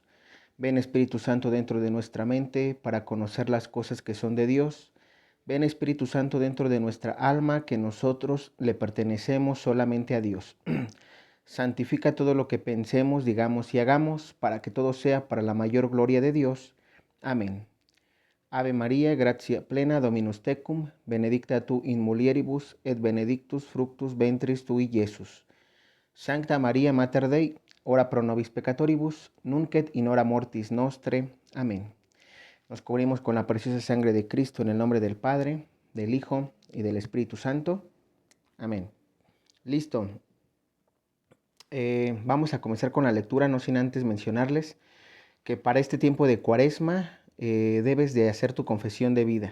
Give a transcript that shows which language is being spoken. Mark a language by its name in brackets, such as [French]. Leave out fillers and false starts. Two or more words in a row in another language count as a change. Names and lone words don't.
[Spanish] Ven Espíritu Santo dentro de nuestra mente para conocer las cosas que son de Dios. Ven Espíritu Santo dentro de nuestra alma que nosotros le pertenecemos solamente a Dios. Santifica todo lo que pensemos, digamos y hagamos para que todo sea para la mayor gloria de Dios. Amén. [Latin] Ave María, gratia plena, Dominus tecum, benedicta tu in mulieribus, et benedictus fructus ventris tui, Iesus. Sancta Maria Mater Dei, ora pro nobis peccatoribus, nunc et in hora mortis nostre. [Spanish] Amén. Nos cubrimos con la preciosa sangre de Cristo en el nombre del Padre, del Hijo y del Espíritu Santo. Amén. Listo. Vamos a comenzar con la lectura, no sin antes mencionarles que para este tiempo de Cuaresma debes de hacer tu confesión de vida.